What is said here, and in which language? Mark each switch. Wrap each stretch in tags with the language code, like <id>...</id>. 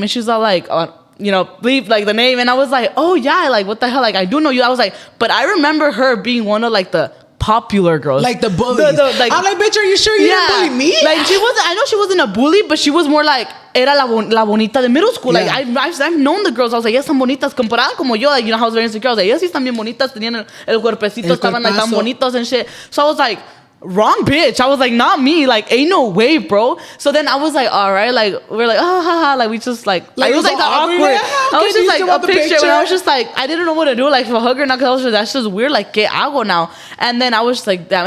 <en>And she's all like, you know, leave like the name, and I was like, oh yeah, like what the hell? Like I do know you. I was like, but I remember her being one of like the popular girls, like the bullies. Like, I'm like, bitch, are you sure you didn't bully me? Like she wasn't. I know she wasn't a bully, but she was more like</en> <es>era la bonita de middle school.</es> <en>Like I've known the girls. I was like,</en> <es>ellas son bonitas comparadas como yo.</es> <en>Like, you know, I was very insecure. I was like,</en> <es>ellas sí están bien bonitas. Tenían el cuerpecito, estaban like tan bonitos and shit.</es> <en>So I was like, wrong bitch. I was like, not me. Like, ain't no way, bro. So then I was like, all right. Like, we're like, oh, haha. Like, we just like it was like the awkward. I was just like a picture. And I was just like, I didn't know what to do. Like, if I hug her, not because that's just weird. Like,</en> <es>¿qué hago</es> <en>now? And then I was just like, damn.</en>